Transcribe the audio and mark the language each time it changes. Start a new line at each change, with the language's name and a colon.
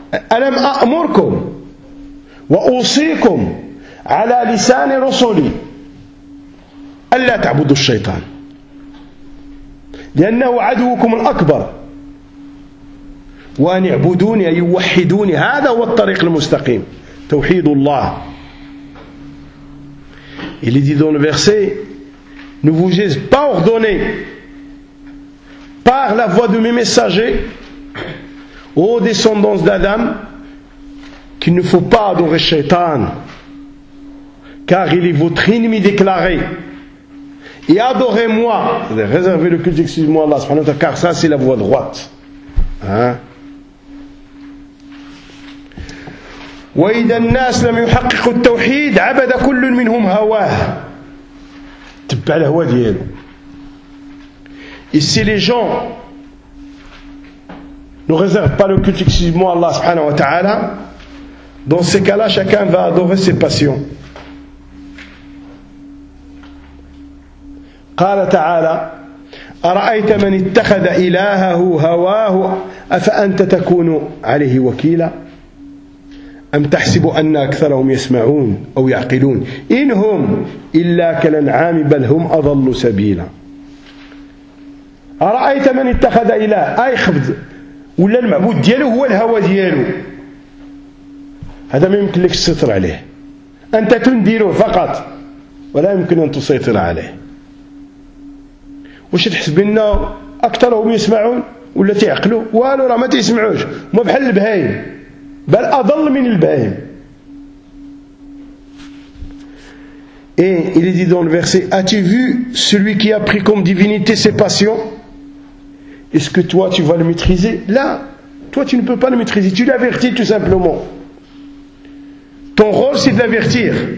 Arabic: Alam a'murkum wa usikum على لسان رسولي ألا تعبدوا الشيطان لأنه عدوكم الأكبر وأن يعبدوني أي يوحدوني هذا هو الطريق المستقيم توحيد الله.
French: Il est dit dans le verset ne vous ai pas ordonné par la voix de mes messagers aux descendants d'Adam qu'il ne faut pas adorer Shaitan car il est votre ennemi déclaré. Et adorez-moi. Réservez le culte, excusez-moi Allah subhanahu wa ta'ala, car ça c'est la voie droite. Hein?
Arabic: وإذا الناس لم يحققوا التوحيد عبد كل منهم هواه. تبع الهوى ديالو.
French: Et si les gens ne réservent pas le culte, excusez-moi Allah subhanahu wa ta'ala, dans ces cas-là, chacun va adorer ses passions.
Arabic: قال تعالى أرأيت من اتخذ إلهه هواه أفأنت تكون عليه وكيلا أم تحسب أن أكثرهم يسمعون أو يعقلون إنهم إلا كالأنعام بل هم أضل سبيلا. أرأيت من اتخذ إله أي خبز ولا المعبود دياله هو الهوى دياله، هذا ما يمكن لك السيطرة عليه، أنت تنديره فقط ولا يمكن أن تسيطر عليه. واش تحسب لنا اكثرهم يسمعون ولا تعقلوا؟ والو راه ما تسمعوش، ما بحال البهايم بل اضل من البهايم.
French: Et il est dit dans le verset as-tu vu celui qui a pris comme divinité ses passions, est-ce que toi tu vas le maîtriser? Là toi tu ne peux pas le maîtriser, tu l'avertis tout simplement. Ton rôle c'est de l'avertir.